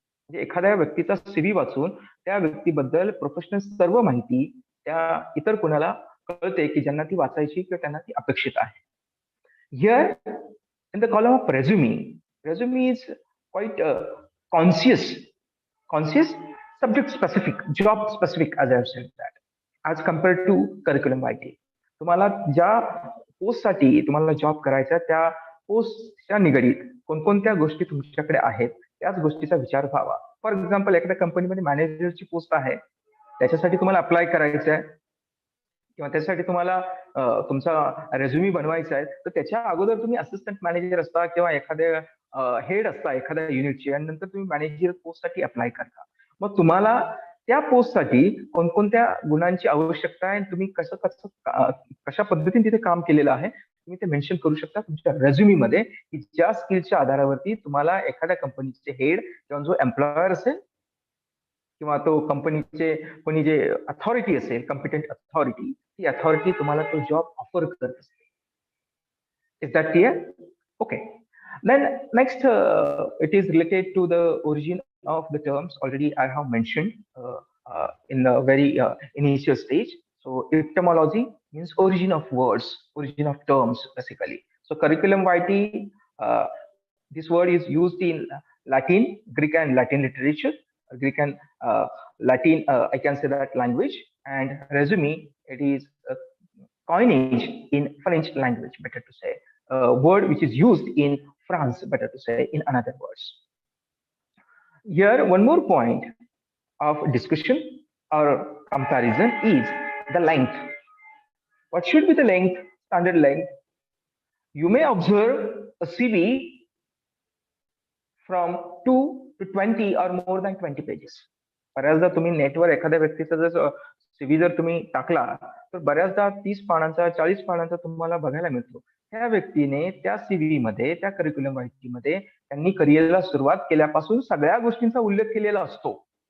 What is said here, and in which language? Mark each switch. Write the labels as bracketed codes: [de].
[mr] म्हणजे एखाद्या व्यक्तीचा CV वाचून त्या व्यक्तीबद्दल प्रोफेशनल सर्व माहिती त्या इतर कोणाला कळते की ज्यांना ती वाचायची किंवा त्यांना ती अपेक्षित आहे. [en] Here in the column of resume is quite conscious, subject specific, job specific, as I have said that, as compared to curriculum vitae. [mr] तुम्हाला ज्या पोस्टसाठी तुम्हाला जॉब करायचा, त्या पोस्टच्या निगडीत कोणकोणत्या गोष्टी तुमच्याकडे आहेत त्याच गोष्टीचा विचार व्हावा. [en] for example, [mr] एखाद्या कंपनीमध्ये मॅनेजरची पोस्ट आहे, त्याच्यासाठी तुम्हाला अप्लाय करायचं आहे किंवा त्याच्यासाठी तुम्हाला तुमचा रेझ्युमी बनवायचा आहे, तर त्याच्या अगोदर तुम्ही असिस्टंट मॅनेजर असता किंवा एखाद्या हेड असता एखाद्या युनिटची, आणि नंतर तुम्ही मॅनेजर पोस्टसाठी अप्लाय करता. मग तुम्हाला त्या पोस्टसाठी कोणकोणत्या गुणांची आवश्यकता आहे, तुम्ही कशा पद्धतीने तिथे काम केलेलं आहे, तुम्ही ते मेन्शन करू शकता तुमच्या रेझ्युमी मध्ये, की ज्या स्किलच्या आधारावरती तुम्हाला एखाद्या कंपनीचे हेड किंवा जो एम्प्लॉयर असेल किंवा तो कंपनीचे कोणी जे अथॉरिटी असेल, कॉम्पिटंट अथॉरिटी, ती अथॉरिटी तुम्हाला तो जॉब ऑफर करत असते. [en] Is that clear? Okay. Then next, it is related to the origin of the terms. Already I have mentioned in the very initial stage. So etymology means origin of words, origin of terms, basically. So curriculum vitae, this word is used in Latin, Greek and Latin literature. Greek and Latin, I can say that language. And resume, it is a coinage in French language, better to say. Word which is used in France, better to say, in another words. Here, one more point of discussion or comparison is the length. What should be the length, standard length? You may observe a CV from 2 to 20 or more than 20 pages. [mr] बऱ्याचदा तुम्ही नेटवर एखाद्या व्यक्तीचा जर CV जर तुम्ही टाकला, तर बऱ्याचदा 30 पानांचा 40 पानांचा तुम्हाला बघायला मिळतो. त्या व्यक्तीने त्या सीव्ही मध्ये, त्या करिक्युलम माहिती मध्ये त्यांनी करिअरला सुरुवात केल्यापासून सगळ्या गोष्टींचा उल्लेख केलेला असतो.